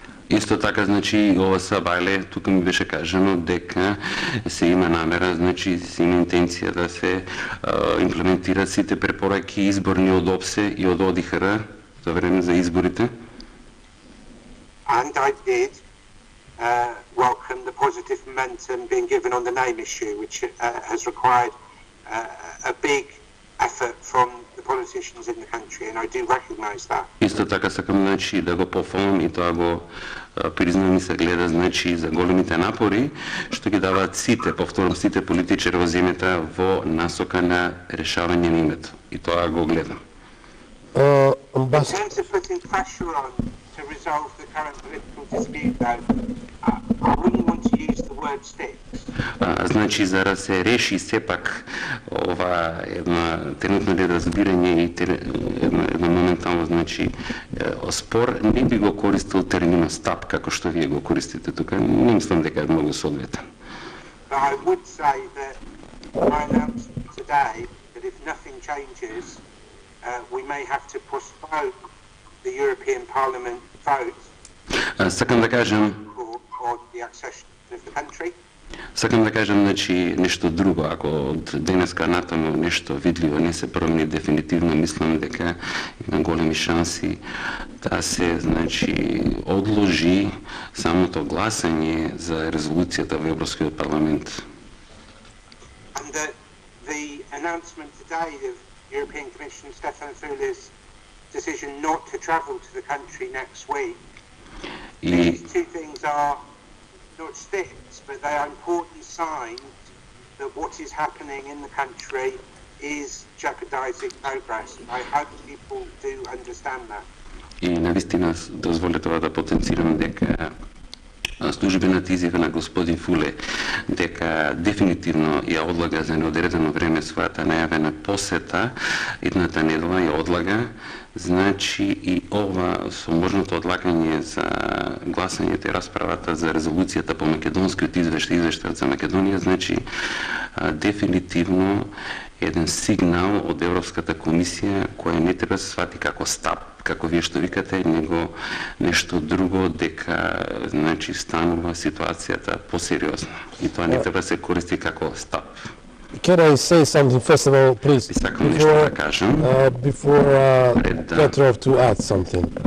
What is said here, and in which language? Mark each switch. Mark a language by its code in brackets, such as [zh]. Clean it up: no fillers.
[mk] Исто така, значи, ова сабајле, тука ми беше кажано дека се има намера, значи, се има интенција да се имплементират сите препораки изборни од ОПСЕ и од ОДИХР за време за изборите. [en] And I did welcome the positive momentum being given on the name issue, which has required a big effort from the politicians in the country, and I do recognise that. [mk] Исто така сакам, значи, да го пофалам и тоа го признам и се гледа, значи, за големите напори што ги даваат сите, повторам, сите политичари во земјата во насока на решавање на името. И тоа го гледам. [en] In terms of putting pressure on to resolve the current political dispute, though, I wouldn't want to use the word sticks. [mk] Значи, за да се реши сепак ова една тренутно неразбирање и една моментално, значи, спор, не би го користил терминот стап, како што вие го користите тука. Не мислам дека е многу соодветен. [en] But I would say that my announcement today that if nothing changes, we may have to postpone the European Parliament vote [mk] Сакам да кажам, [en] on the accession of the country. [mk] Сакам да кажам, значи, нешто друго. Ако од денеска натаму нешто видливо не се промени дефинитивно, мислам дека има големи шанси да се, значи, одложи самото гласање за резолуцијата во Европскиот парламент. [en] And the announcement today of European Commissioner Stefan Füle's decision not to travel to the country next week. [mk] И [en] These two things are not sticks, but they are important signs that what is happening in the country is jeopardizing progress. I hope people do understand that. [mk] И навистина дозволете да потенцирам дека службената изјава на господин Фуле дека дефинитивно ја одлага за неодредено време својата најавена посета едната недела ја одлага, значи и ова со можното одлагање за гласањето и расправата за резолуцијата по македонскиот извештај за Македонија, значи дефинитивно еден сигнал од Европската комисија која не треба да се свати како стап, како вие што викате, него нешто друго, дека значи станува ситуацијата посериозна. И тоа не треба да се користи како стап. [en] Can I say something first of all, please, [mk] Сакам нешто да кажам. [en] before Petrov to add something?